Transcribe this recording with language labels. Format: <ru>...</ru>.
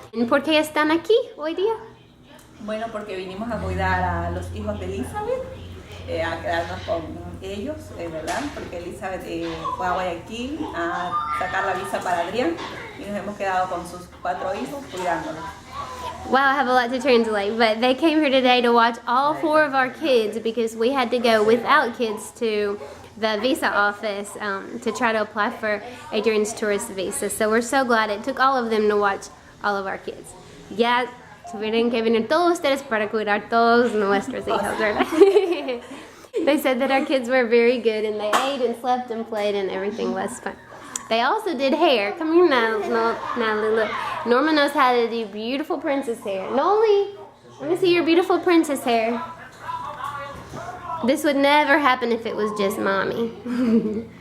<es>¿Y por qué están aquí hoy día? Bueno, porque vinimos a cuidar a los hijos de Elizabeth, a quedarnos con ellos, ¿verdad? Porque Elizabeth fue a Guayaquil a sacar la visa para Adrián y nos hemos quedado con sus 4 hijos cuidándolos.</es> <en>Wow, I have a lot to translate, but they came here today to watch all 4 of our kids because we had to go without kids to the visa office to try to apply for Adrian's tourist visa. So we're so glad it took all of them to watch all of our kids.</en> <es>Ya tuvieron que venir todos ustedes para cuidar todos nuestros hijos, ¿verdad?</es> <en>They said that our kids were very good and they ate and slept and played and everything was fun. They also did hair. Come here now, Natalie, look. Norma knows how to do beautiful princess hair. Noli, let me see your beautiful princess hair. This would never happen if it was just mommy.</en>